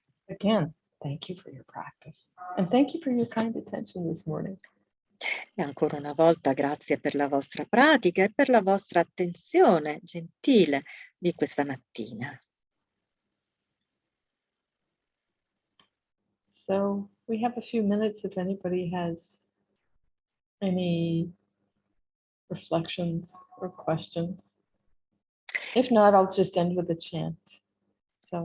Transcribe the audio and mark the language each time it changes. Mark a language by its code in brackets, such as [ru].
[en] Again, thank you for your practice. And thank you for your kind attention this morning. [it] E ancora una volta grazie per la vostra pratica e per la vostra attenzione gentile di questa mattina. [en] So we have a few minutes if anybody has any reflections or questions. If not, I'll just end with a chant. So.